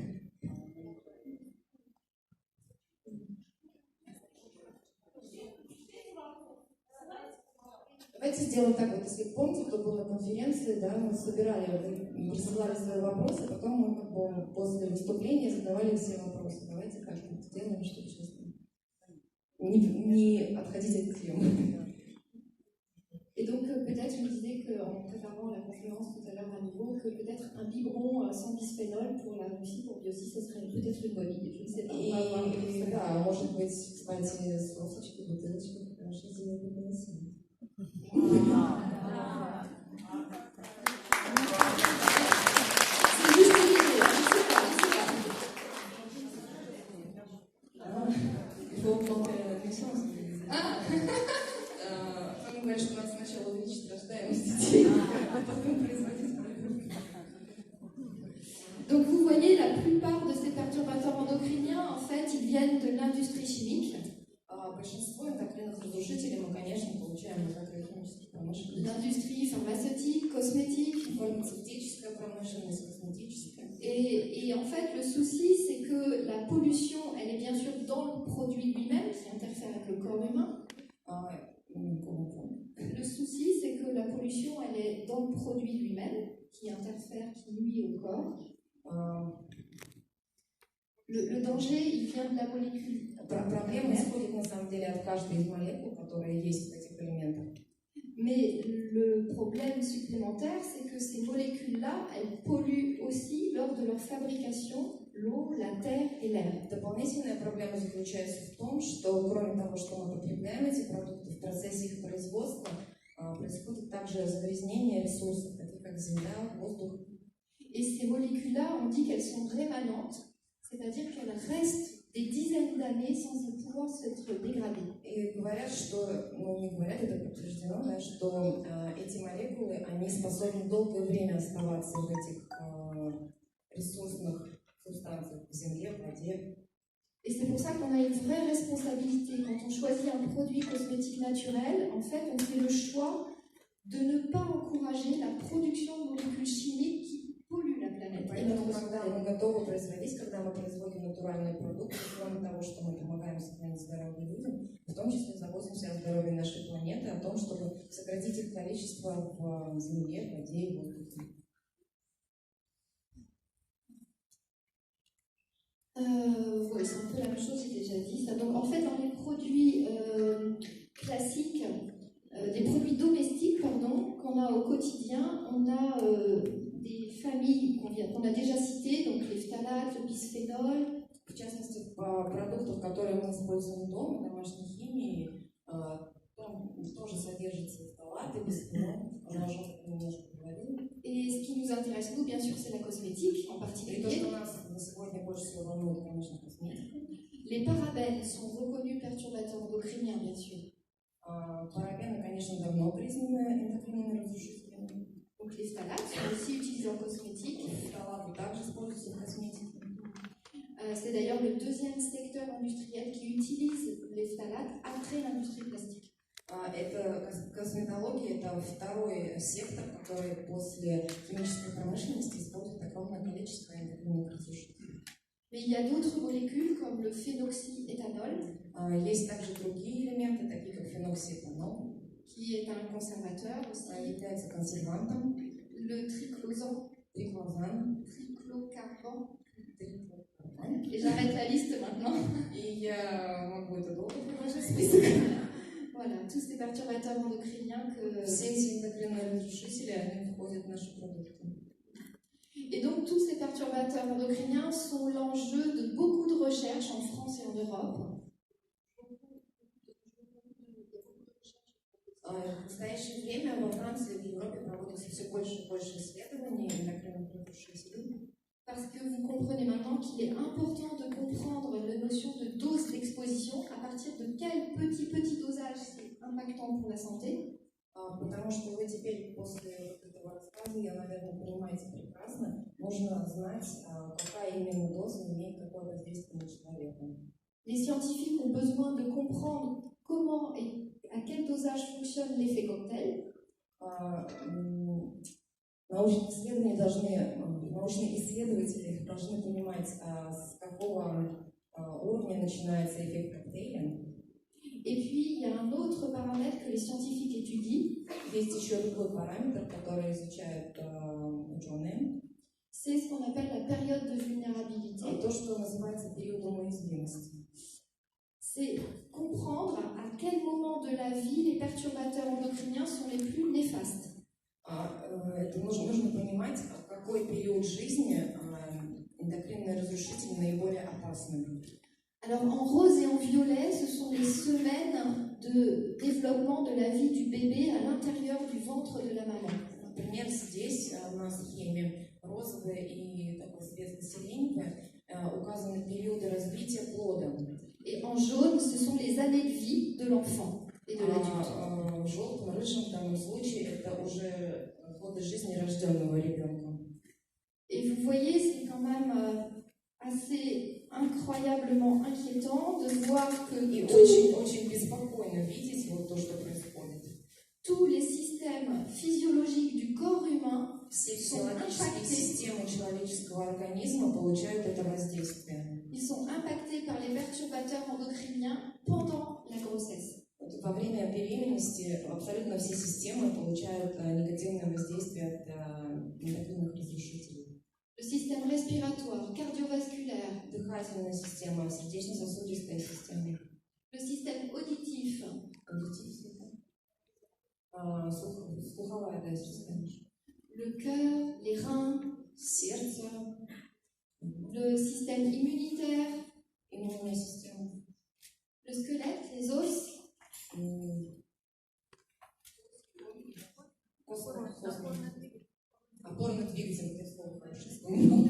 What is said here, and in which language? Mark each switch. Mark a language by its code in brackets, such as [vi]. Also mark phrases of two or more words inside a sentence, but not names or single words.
[ru] Давайте сделаем так, вот если помните, кто был на конференции, да, мы собирали, вы присылали свои вопросы, потом мы как бы после выступления задавали все вопросы. Давайте так вот сделаем, чтобы сейчас не отходить от темы. [fr] Et donc, peut-être, je me disais qu'en préparant la conférence tout à l'heure à nouveau, que peut-être un biberon sans bisphénol pour la Russie, pour Biosi, ce serait peut-être une bonne idée. Je ne sais pas. [ru] И да, может быть, кстати, сосочки, бутылочки, хорошо сделать в России. [fr] C'est juste une idée, je ne sais pas. Il faut augmenter la puissance. [ru] Он говорит, что надо сначала увеличить рождаемость детей, а потом производить продукты. [fr] Donc, vous voyez, la plupart de ces perturbateurs endocriniens, en fait, ils viennent de l'industrie chimique. [ru] Большинство эндокринных разрушителей мы, конечно, получаем из агрохимической промышленности. [fr] L'industrie pharmaceutique, cosmétique. [ru] Фармацевтическая промышленность, косметическая. [fr] Et en fait, le souci, c'est que la pollution, elle est bien sûr dans le produit lui-même, qui interfère avec le corps humain. Le souci, c'est que la pollution, elle est dans le produit lui-même, qui interfère, qui nuit au corps. Le danger, il vient de la molécule. [ru] Проблема исходит на самом деле от каждой из молекул, которые есть в этих элементах. [fr] Mais le problème supplémentaire, c'est que ces molécules-là, elles polluent aussi lors de leur fabrication l'eau, la terre et l'air. [ru] Дополнительная проблема заключается в том, что кроме того, что мы потребляем эти продукты, в процессе их производства происходит также загрязнение ресурсов, таких как земля, воздух. [fr] Et ces molécules-là, on dit qu'elles sont rémanentes, c'est-à-dire qu'elles restent des dizaines d'années sans pouvoir s'être dégradées. [ru] И говорят, что, ну не говорят, это подтверждено, да, что эти молекулы, они способны долгое время оставаться в этих ресурсных субстанциях в земле, в воде. [fr] Et c'est pour ça qu'on a une vraie responsabilité. Quand on choisit un produit cosmétique naturel, en fait, on fait le choix de ne pas encourager la production de molécules chimiques qui polluent la planète. [ru] Поэтому, когда мы готовы производить, когда мы производим натуральные продукты, кроме того, что мы помогаем сохранить здоровье людям, в том числе заботимся о здоровье нашей планеты, о том, чтобы сократить их количество в земле, в воде и в воздухе. [fr] Oui, c'est un peu la même chose, j'ai déjà dit ça. Donc en fait, dans les produits classiques, les produits domestiques, pardon, qu'on a au quotidien, on a des familles qu'on a déjà citées, donc les phtalates, le bisphénol. [ru] В частности, в продуктах, которые мы используем дома, домашней химии, там тоже содержатся фталаты, бисфенол, уже немножко говорили. [fr] Et ce qui nous intéresse, nous, bien sûr, c'est la cosmétique en [ru] И то, [fr] particulier. [ru] что нас на сегодня больше всего волнует, конечно, косметика. [fr] Les parabènes sont reconnus perturbateurs endocriniens, bien sûr. [ru] Парабены, конечно, давно признаны эндокринными разрушителями. [fr] Donc les phtalates sont aussi utilisés en cosmétique. [ru] Фталаты также используются в косметике. [fr] C'est d'ailleurs le deuxième secteur industriel qui utilise les phtalates après l'industrie plastique. [ru] Это косметология, это второй сектор, который после химической промышленности использует огромное количество эндокринных разрушителей. [fr] Mais il y a d'autres molécules comme le phénoxyéthanol [ru] Есть также другие элементы, такие как феноксиэтанол, [fr] qui est un conservateur aussi, [ru] является консервантом, [fr] le triclosan, [ru] триклозан, [fr] triclocarban. [ru] триклозан. [fr] Et j'arrête la liste maintenant. [ru] И я могу это долго продолжать список. [fr] Voilà, tous ces perturbateurs endocriniens que... [ru] Все эти эндокринные разрушители, они входят в наши продукты. [fr] Et donc tous ces perturbateurs endocriniens sont l'enjeu de beaucoup de recherches en France et en Europe. [ru] В настоящее время во Франции и в Европе проводится все больше и больше исследований эндокринных разрушителей. [fr] Parce que vous comprenez maintenant qu'il est important de comprendre la notion de dose d'exposition, à partir de quel petit dosage c'est impactant pour la santé. [ru] Потому что вы теперь после этого рассказа, я, наверное, понимаете прекрасно, нужно знать, какая именно доза имеет какое воздействие на человека. [fr] Les scientifiques ont besoin de comprendre comment et à quel dosage fonctionne l'effet cocktail. [ru] Научные исследователи должны понимать, с какого уровня начинается эффект коктейля. [fr] Et puis, il y a un autre paramètre que les scientifiques étudient. [ru] Есть еще другой параметр, который изучают ученые. [fr] C'est ce qu'on appelle la période de vulnérabilité. [ru] То, что называется периодом уязвимости. [fr] C'est comprendre à quel moment de la vie les perturbateurs endocriniens sont les plus néfastes. [ru] Это нужно понимать, в какой период жизни эндокринные разрушители наиболее опасны. [fr] Alors en rose et en violet, ce sont les semaines de développement de la vie du bébé à l'intérieur du ventre de la maman. [ru] Например, здесь на схеме розовые и такой светло-сиреневые указаны периоды развития плода. [fr] Et en jaune, ce sont les années de vie de l'enfant et de l'adulte. [ru] В желтом, рыжем в данном случае это уже годы жизни рожденного ребенка. [fr] Et vous voyez, c'est quand même assez incroyablement inquiétant de voir que [ru] И очень беспокойно видеть вот то, что происходит. [fr] Tous les systèmes physiologiques du corps humain [ru] Все физиологические системы человеческого организма получают это воздействие. [fr] Ils sont impactés par les perturbateurs endocriniens pendant la grossesse. [ru] Во время беременности абсолютно все системы получают негативное воздействие от эндокринных разрушителей. [fr] Le système respiratoire, cardiovasculaire, [ru] Дыхательная система, сердечно-сосудистая система, [fr] le système auditif, [ru] слуховая система, [fr] le cœur, les reins, [ru] сердце, [fr] le système immunitaire, [ru] иммунная система, [fr] le squelette, les os, [ru] опорный двигатель, это слово хорошо вспомнил,